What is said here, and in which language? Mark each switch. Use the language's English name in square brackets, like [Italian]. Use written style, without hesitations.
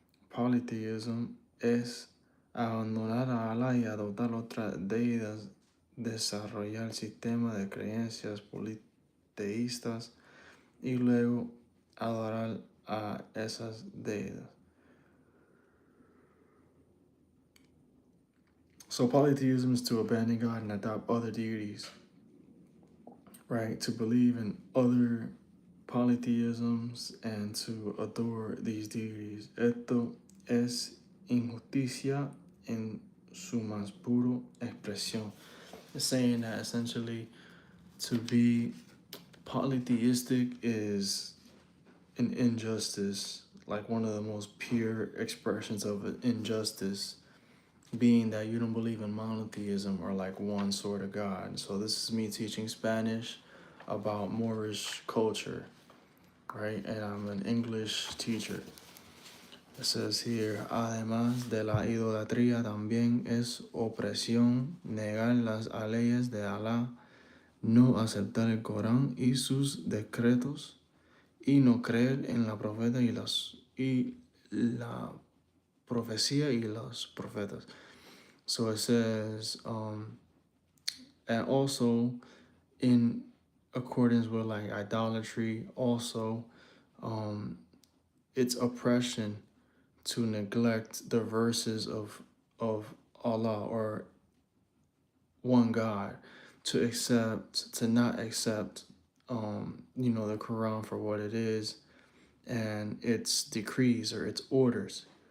[Spanish] Polytheism es abandonar a Allah y adoptar otras deidades, desarrollar sistema de creencias politeístas y luego adorar a esas deidades. [English] So polytheism is to abandon God and adopt other deities, right? To believe in other polytheisms and to adore these deities. [Spanish] Esto es injusticia en su más puro expresión. [English] It's saying that essentially to be polytheistic is an injustice, like one of the most pure expressions of an injustice, being that you don't believe in monotheism or like one sort of God. So this is me teaching Spanish about Moorish culture, right? And I'm an English teacher. It says here, [Spanish] además de la idolatría también es opresión negar las leyes de Alá, no aceptar el Corán y sus decretos y no creer en la profeta y la profecía y los profetas. [English] So it says, and also in accordance with like idolatry, also, it's oppression to neglect the verses of Allah or one God, to not accept, the Quran for what it is and its decrees or its orders.